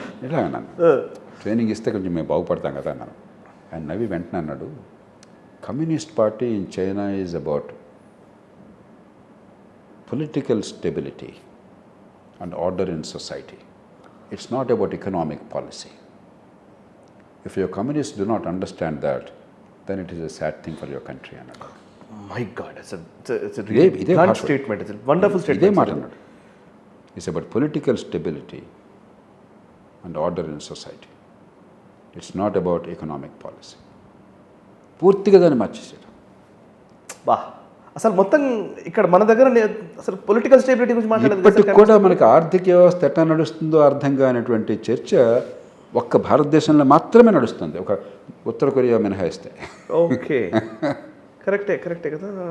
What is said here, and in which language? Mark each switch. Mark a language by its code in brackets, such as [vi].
[te] ఇలా అన్నాను. ట్రైనింగ్ ఇస్తే కొంచెం మేము బాగుపడతాం కదా అన్నాను. ఆయన నవ్వి వెంటనే అన్నాడు, [en] Communist party in China is about political stability and order in society. It's not about economic policy. If your communists do not understand that, then it is a sad thing for your country. [te] అన్నాడు. [en] My God, it's a really blunt statement. It's a wonderful statement. [te] ఇదే మాట అన్నాడు. [en] It's about political stability and order in society. It's not about economic policy. [te] పూర్తిగా దాన్ని మార్చేసాడు. బా, అసలు మొత్తం ఇక్కడ మన దగ్గర అసలు పొలిటికల్ స్టెబిలిటీ గురించి మాట్లాడలేదు. ఇప్పటికి కూడా మనకి ఆర్థిక వ్యవస్థ ఎట్లా నడుస్తుందో అర్థం కానటువంటి చర్చ ఒక్క భారతదేశంలో మాత్రమే నడుస్తుంది, ఒక ఉత్తర కొరియా మినహాయిస్తే. ఓకే, కరెక్టే కదా.